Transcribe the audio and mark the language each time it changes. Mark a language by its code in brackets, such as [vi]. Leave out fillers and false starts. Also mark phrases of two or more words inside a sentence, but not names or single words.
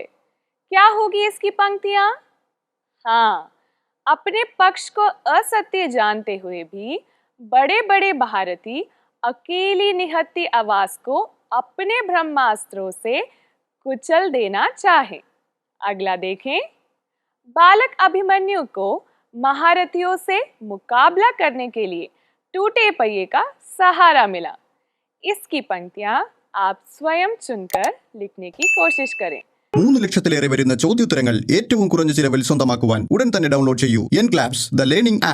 [hi] क्या होगी इसकी पंक्तियां? हाँ, अपने पक्ष को असत्य जानते हुए भी बड़े बड़े महारथी अकेली निहत्थी आवाज को अपने ब्रह्मास्त्रों से कुचल देना चाहे। अगला देखें, बालक अभिमन्यु को महारथियों से मुकाबला करने के लिए टूटे पहिए का सहारा मिला। इसकी पंक्तियां आप स्वयं चुनकर लिखने की कोशिश करें। [ml] 3 ലക്ഷത്തിലേറെ വരുന്ന ചോദ്യോത്തരങ്ങൾ ഏറ്റവും കുറഞ്ഞ ചിലവിൽ സ്വന്തമാക്കുവാൻ ഉടൻ തന്നെ ഡൗൺലോഡ് ചെയ്യൂ എൻക്ലാബ്സ് ദ ലേണിംഗ് ആപ്പ്.